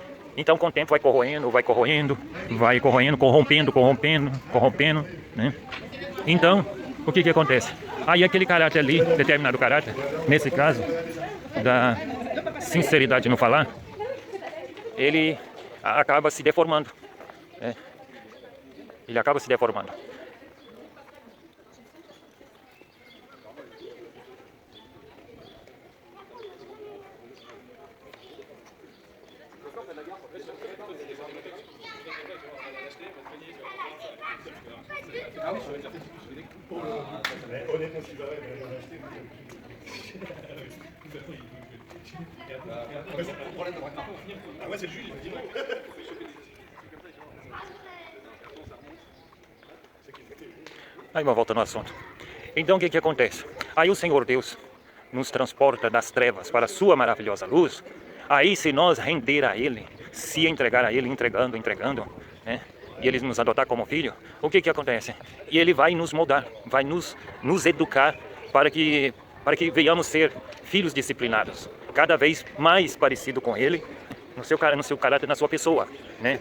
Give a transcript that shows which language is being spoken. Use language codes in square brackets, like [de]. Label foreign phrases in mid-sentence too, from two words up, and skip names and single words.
[pt] Então com o tempo vai corroendo, corrompendo, né? Então, o que acontece? Aí aquele caráter ali, determinado caráter, nesse caso, da sinceridade no falar, ele acaba se deformando, né? Ele acaba se deformando. [fr] Ah ouais, c'est le jus, effectivement. C'est qu'il fait. [pt] Aí uma volta no assunto. Então o que que acontece? Aí o Senhor Deus nos transporta das trevas para a sua maravilhosa luz. Aí se nós render a Ele, se entregar a Ele, entregando, né? E Ele nos adotar como filho, o que que acontece? E Ele vai nos moldar, vai nos educar para que venhamos ser filhos disciplinados, cada vez mais parecido com Ele, no seu caráter, na sua pessoa, né?